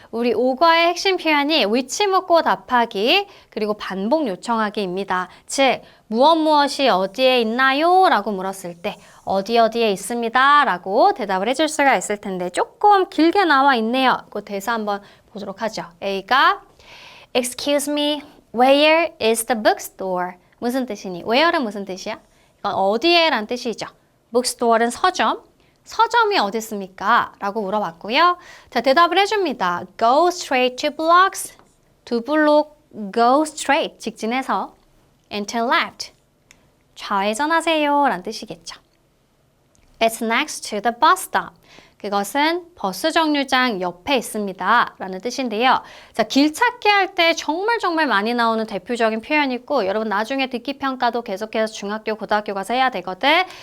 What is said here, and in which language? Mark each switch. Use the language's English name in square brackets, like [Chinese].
[Korean] 우리 오과의 핵심 표현이 which 묻고 답하기 그리고 반복 요청하기입니다. 즉 무엇이 어디에 있나요? 라고 물었을 때 어디에 있습니다 라고 대답을 해줄 수가 있을 텐데 조금 길게 나와 있네요. 그 대사 한번 보도록 하죠. A가 [English] Excuse me, where is the bookstore? [Korean] 무슨 뜻이니? where는 무슨 뜻이야? 이건 어디에 라는 뜻이죠. bookstore는 서점, 서점이 어디 있습니까? 라고 물어봤고요. 자, 대답을 해줍니다. Go straight 2 blocks. 2 블록 go straight 직진해서 and turn left. 좌회전하세요 라는 뜻이겠죠. [English] It's next to the bus stop. [Korean] 그것은 버스 정류장 옆에 있습니다 라는 뜻인데요. 자, 길 찾기 할 때 정말 많이 나오는 대표적인 표현이고 여러분 나중에 듣기평가도 계속해서 중학교, 고등학교 가서 해야 되거든.